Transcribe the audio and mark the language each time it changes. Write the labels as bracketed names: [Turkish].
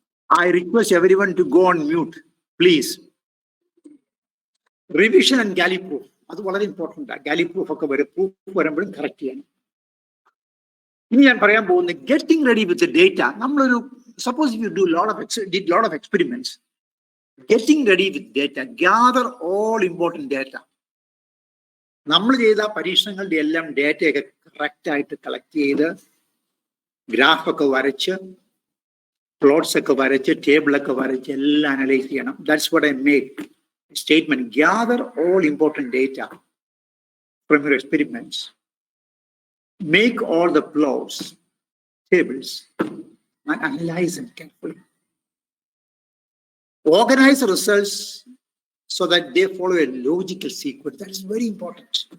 [English] I request everyone to go on mute, please. Revision and galley proof. [Malayalam] അത് വളരെ important ആണ്. ഗാലി proof ഒക്കെ proof വരുമ്പോഴും കറക്റ്റ് ചെയ്യണം. ഇനി ഞാൻ പറയാൻ പോകുന്നത് [English] Getting ready with the data. [Malayalam] നമ്മളൊരു [English] Suppose you do lot of experiments, getting ready with data, gather all important data. [Malayalam] നമ്മൾ ചെയ്ത പരീക്ഷണങ്ങളുടെ എല്ലാം ഡേറ്റയൊക്കെ കറക്റ്റ് ആയിട്ട് കളക്ട് ചെയ്ത് ഗ്രാഫൊക്കെ വരച്ച് പ്ലോട്ട്സ് ഒക്കെ വരച്ച് ടേബിളൊക്കെ വരച്ച് എല്ലാം അനലൈസ് ചെയ്യണം. [English] That's what I make statement. Gather all important data from your experiments, make all the plots, tables, and analyze them carefully. Organize the results so that they follow a logical sequence. That's very important.